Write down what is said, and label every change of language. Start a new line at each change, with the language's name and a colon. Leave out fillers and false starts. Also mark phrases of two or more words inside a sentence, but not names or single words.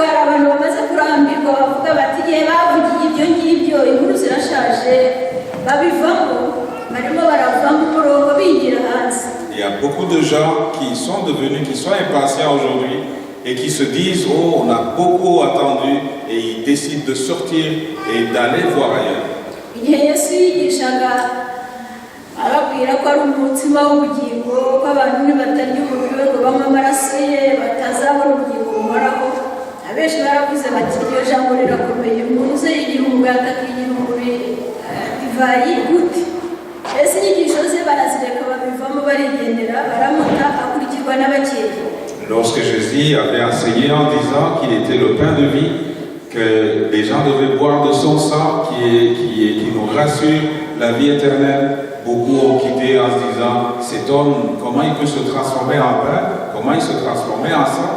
French: Il y a beaucoup de gens qui sont impatients aujourd'hui et qui se disent, oh, on a beaucoup attendu, et ils décident de sortir et d'aller voir ailleurs.
Kinyarwanda: ababwira ko ari umutima w'ubugingo ko abantu nibatarya umubiri ngo banywe amaraso ye batazabona ubugingo buhoraho. Abenshi baravuze bati iryo jambo rirakomeye, umuntu uze yigira umugati akigira umubiri divayi gute? Ese inyigisho ze barazireka babivamo barigendera, baramuta akurikirwa n'abakeya.
French: Lorsque Jésus avait enseigné en disant qu'il était le pain de vie, que les gens devaient boire de son sang qui nous rassure la vie éternelle, beaucoup ont quitté en se disant, cet homme, comment il peut se transformer en pain, comment il se transformer en sang?